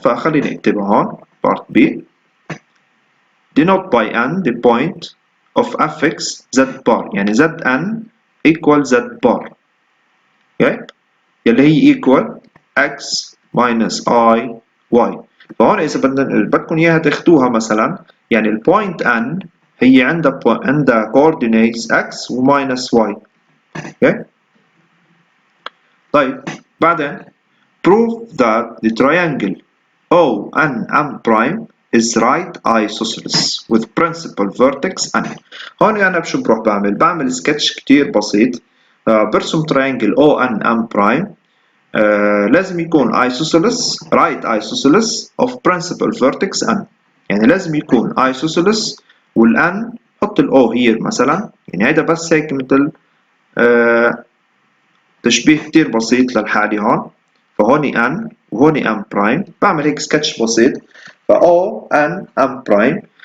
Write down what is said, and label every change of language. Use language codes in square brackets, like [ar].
[ar] فخليني اكتبها هون بارت [en] B denote by n the point of affix z bar يعني zn equal z bar. okay يلي هي equal x minus I y. [ar] فهون إذا بدكم إياها تاخدوها مثلا يعني البوينت n هي عندها coordinates x و minus y. [en] okay [ar] طيب بعدين [en] prove that the triangle ONM prime is right isosceles with principal vertex n. [ar] هون أنا بشو بروح بعمل سكتش كتير بسيط. [en] برسم triangle ONM prime [ar] لازم يكون [en] isosceles right isosceles of principal vertex n. [ar] يعني لازم يكون isosceles والn حط ال O here مثلا. يعني هيدا بس هيك مثل تشبيه كتير بسيط للحالة هون. فهوني n وهوني m برايم. بعمل هيك سكتش بسيط. O n m برايم.